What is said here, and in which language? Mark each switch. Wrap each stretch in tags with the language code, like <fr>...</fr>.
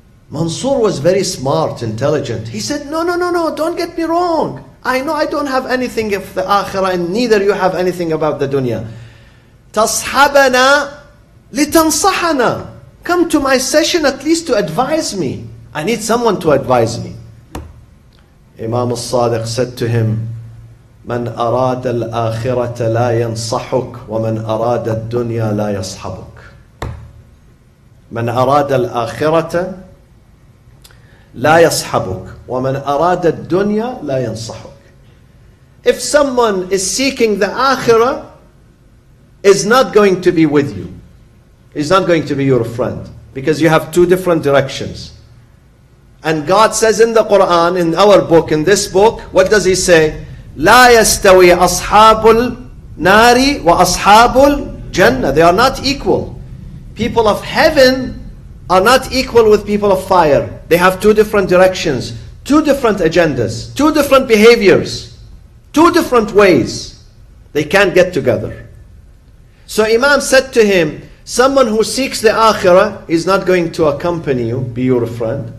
<en>Mansur was very smart, intelligent. He said, no, don't get me wrong. I know I don't have anything of the akhirah, and neither you have anything about the dunya.</en> <ar>Tashabana litansahana.</ar> <en>Come to my session at least to advise me. I need someone to advise me. Imam al-Sadiq said to him,</en> <ar>من أراد الآخرة لا ينصحك ومن أراد الدنيا لا يصحبك. من أراد الآخرة لا يصحبك ومن أراد الدنيا لا ينصحك.</ar> <en>If someone is seeking the akhirah, is not going to be with you. He's not going to be your friend, because you have two different directions. And God says in the Quran, in our book, in this book, what does He say?</en> <ar>لا يستوي أصحاب النار وأصحاب الجنة.</ar> <en>They are not equal. People of heaven are not equal with people of fire. They have two different directions, two different agendas, two different behaviors, two different ways. They can't get together. So Imam said to him, someone who seeks the akhirah is not going to accompany you, be your friend.</en>